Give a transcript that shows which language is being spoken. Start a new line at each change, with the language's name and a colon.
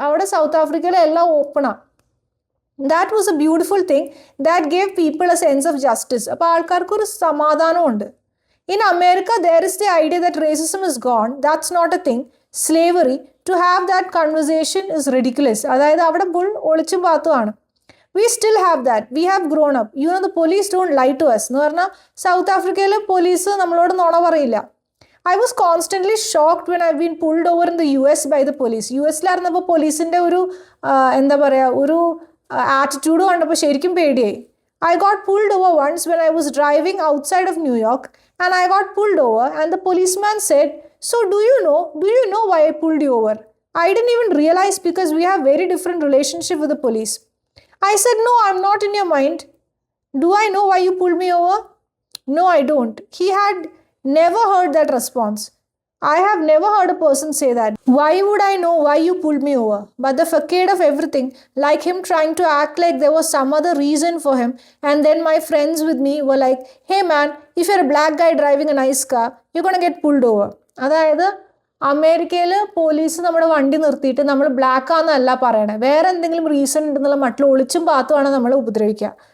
Malayalam: അവിടെ സൗത്ത് ആഫ്രിക്കയിൽ എല്ലാം ഓപ്പണാണ്.
English: That was a beautiful thing that gave people a sense of justice.
Malayalam: അപ്പോൾ ആൾക്കാർക്ക് ഒരു സമാധാനമുണ്ട്.
English: In America, there is the idea that racism is gone. That's not a thing. Slavery, to have that conversation is ridiculous.
Malayalam: അതായത് അവിടെ full ഒളിച്ചും പാത്തുമാണ്.
English: We still have that. We have grown up. You know, the police don't lie to us.
Malayalam: എന്ന് പറഞ്ഞാൽ south ആഫ്രിക്കയിൽ police നമ്മളോട് നുണ പറയില്ല.
English: I was constantly shocked when I've been pulled over in the US by the police.
Malayalam: യുഎസിലായിരുന്നപ്പോൾ പോലീസിൻ്റെ ഒരു എന്താ പറയുക ഒരു ആറ്റിറ്റ്യൂഡ് കണ്ടപ്പോൾ ശരിക്കും പേടിയായി.
English: I got pulled over once when I was driving outside of New York, and I got pulled over and the policeman said, "So do you know why I pulled you over?" I didn't even realize because we have very different relationship with the police. I said, "No, I'm not in your mind. Do I know why you pulled me over?" "No, I don't." He had never heard that response. I have never heard a person say that. Why would I know why you pulled me over? But the facade of everything, like him trying to act like there was some other reason for him, and then my friends with me were like, "Hey man, if you're a black guy driving a nice car, you're gonna get pulled over."
Malayalam: അതായത് അമേരിക്കയിൽ police നമ്മുടെ വണ്ടി നിർത്തിയിട്ട് നമ്മൾ black ആണെന്നല്ല പറയണേ, വേറെ എന്തെങ്കിലും reason ഉണ്ടെന്നുള്ള മട്ടിൽ ഒളിച്ചും പാത്തുമാണ് നമ്മളെ ഉപദ്രവിക്കുക.